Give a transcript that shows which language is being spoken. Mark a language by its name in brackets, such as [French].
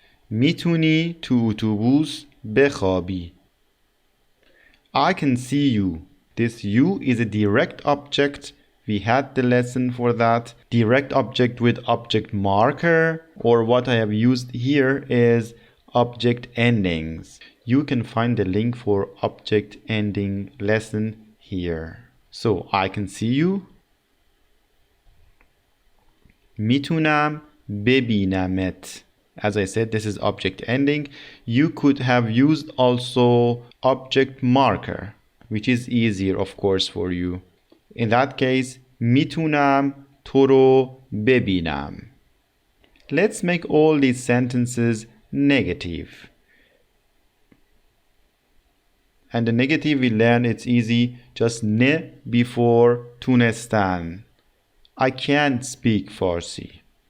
[Persian] میتونی تو اتوبوس بخوابی. [English] I can see you. This you is a direct object. We had the lesson for that. Direct object with object marker, or what I have used here is object endings. You can find the link for object ending lesson here. So I can see you. [Persian] میتونم ببینمت. [English] As I said, this is object ending. You could have used also object marker, which is easier, of course, for you. In that case, [Persian] میتونم تو رو ببینم. [English] Let's make all these sentences negative. And the negative we learn, it's easy. Just ne before تونستن. I can't speak Farsi.